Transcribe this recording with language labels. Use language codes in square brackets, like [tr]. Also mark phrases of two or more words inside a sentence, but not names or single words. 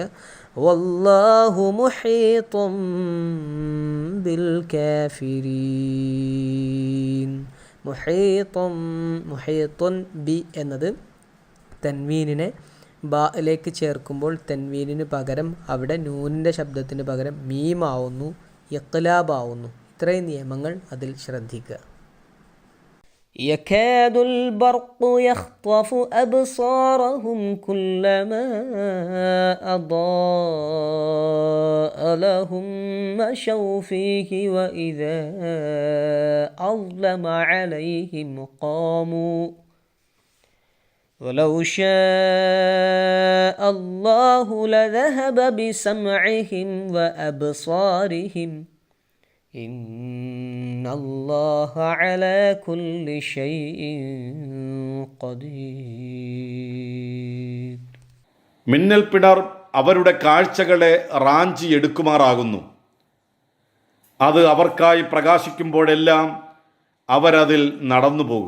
[ar] والله محيط بالكافرين. محيط ب [ml] എന്നത് തൻവീനിനെ ബായിലേക്ക് ചേർക്കുമ്പോൾ തൻവീനിന് പകരം അവിടെ നൂനിൻ്റെ ശബ്ദത്തിന് പകരം മീമാവുന്നു, ഇഖ്ലാബാവുന്നു. ഇത്രയും നിയമങ്ങൾ അതിൽ ശ്രദ്ധിക്കുക. [ar] يكاد البرق يخطف أبصارهم كلما أضاء لهم مشوا فيه وإذا أظلم عليهم قاموا ولو شاء الله لذهب بسمعهم وأبصارهم إن الله على كل شيء قدير. [ml] മിന്നൽ പിണർ അവരുടെ കാഴ്ചകളെ റാഞ്ചിയെടുക്കുമാറാകുന്നു. അത് അവർക്കായി പ്രകാശിക്കുമ്പോഴെല്ലാം അവരതിൽ നടന്നു പോകും.